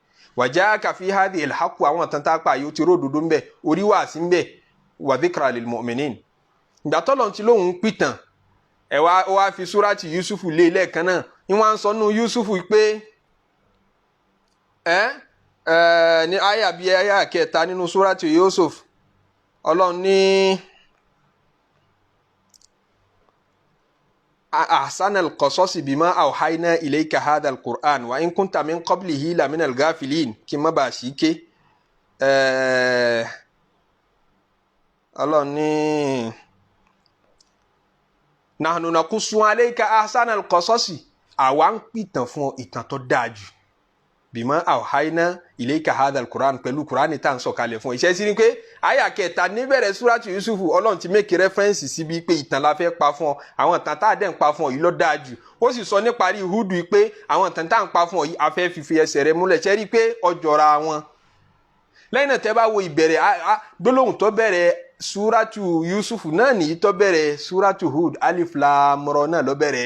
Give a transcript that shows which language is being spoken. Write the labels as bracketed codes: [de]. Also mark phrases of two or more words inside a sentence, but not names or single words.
[ar] وجاءك في هذه الحق, [yo] àwọn ìtàn tá a pa yìí ó ti ródòdó ńbẹ, orí wà sí ńbẹ, [ar] وذكرى للمؤمنين. [yo] Ìgbà tọ́lọ́run ti lóhun pìtàn, ẹ wá fi súrátì Yusufu lé lẹ́ẹ̀kan náà. Ìwọ̀n sọ nù Yusufu pé ní àyà bíi àyà kẹta nínú súrátì Yusuf, Ọlọ́run ní [ar] أحسن القصص بما أوحينا إليك هذا القرآن وإن كنت من قبله لمن الغافلين, [yo] kí n má bàa sí ké. Ọlọ́run ní [ar] نحن نقص عليك أحسن القصص, [yo] àwa ń pìtàn fún ìtàn tó dáa jù. [ar] بما أوحينا إليك هذا القرآن, [yo] pẹ̀lú Qur'ani tá à ń sọ̀kalẹ̀ fún. Ìṣẹ́ sí ni pé àyà kẹta níbẹ̀rẹ̀ súrátù Yusufu, Ọlọ́run ti [en] make reference [yo] síbi pé ìtàn la fẹ́ pa fún ọ, àwọn ìtàn tá a dẹ̀ ń pa fún ọ yìí ló dáa jù. Ó sì sọ níparí Hudu pé àwọn ìtàn tá à ń pa fún ọ yìí a fẹ́ fífi ẹsẹ̀ rẹ múlẹ̀. Ṣé rí pé ọjọ́ra wọn. Lẹ́yìn náà tẹ́ bá wo ìbẹ̀rẹ̀ gbólóhùn tó bẹ̀rẹ̀ súrátù Yusufu náà nìyí tó bẹ̀rẹ̀ súrátù Hud, [ar] ألف لام را [yo] náà ló bẹ̀rẹ̀.